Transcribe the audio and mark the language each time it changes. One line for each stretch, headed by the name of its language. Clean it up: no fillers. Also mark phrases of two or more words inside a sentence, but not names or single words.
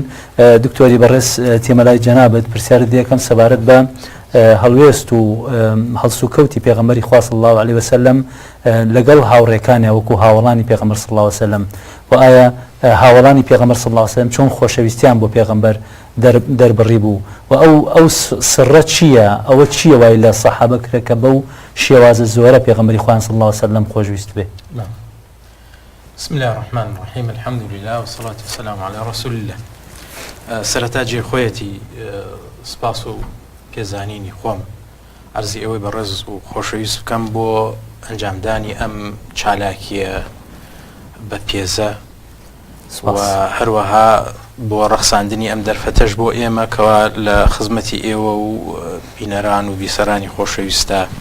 Central Kurdish: دکتۆری بەڕێز تێمەلای جەنابەت پرسیارت یەکەم سەبارەت بە هەڵوێست و هەڵسوکەوتی پێغەمبەری خوا
Arabic: صلی الله عليه وسلم
Central Kurdish: لەگەڵ هاوڕێکانی وەکو هاوڵانی پێغەمبەر
Arabic: صلی الله عليه وسلم
Central Kurdish: و ئایا هاوڵانی پێغەمبەر
Arabic: صلی الله عليه وسلم
Central Kurdish: چۆن خۆشەویستیان بۆ پێغەمبەر دەربڕی بوو و ئەو سڕە چییە؟ ئەوە چییە وای لە سەحابە کرێ کە بەو شێوازە زۆرە پێغەمبەری خوا
Arabic: صلی الله عليه وسلم
Central Kurdish: خۆشویست بێ؟
Arabic: بسم الله الرحمن الرحيم الحمد لله والصلاة والسلام على رسول الله.
Central Kurdish: سەرەتا جێ خۆیەتی سپاس و پێزانینی خۆم عەرزی ئەوەی بەڕێز و خۆشەویست بکەم بۆ ئەنجامدانی ئەم چالاکیە بە پێزە و هەروەها بۆ ڕەخساندنی ئەم دەرفەتەش بۆ ئێمە کەوا لە خزمەتی ئێوە و بینەران و بیسەرانی خۆشەویستە